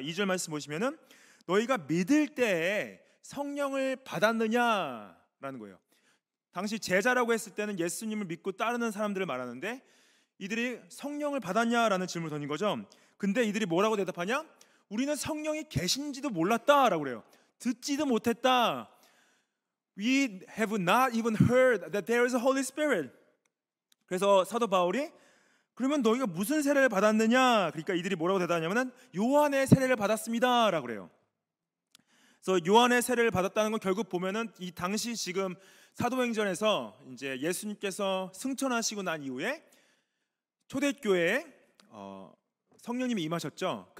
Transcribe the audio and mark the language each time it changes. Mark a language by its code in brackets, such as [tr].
[ko] 2절 말씀 보시면은 너희가 믿을 때에 성령을 받았느냐라는 거예요. 당시 제자라고 했을 때는 예수님을 믿고 따르는 사람들을 말하는데 이들이 성령을 받았냐라는 질문을 던진 거죠. 근데 이들이 뭐라고 대답하냐? 우리는 성령이 계신지도 몰랐다라고 그래요. 듣지도 못했다. [en] We have not even heard that there is a Holy Spirit. [ko] 그래서 사도 바울이 그러면 너희가 무슨 세례를 받았느냐? 그러니까 이들이 뭐라고 대답하냐면은 요한의 세례를 받았습니다라고 그래요. 그래서 요한의 세례를 받았다는 건 결국 보면은 이 당시 지금 사도행전에서 이제 예수님께서 승천하시고 난 이후에 초대교회에 성령님이 임하셨죠.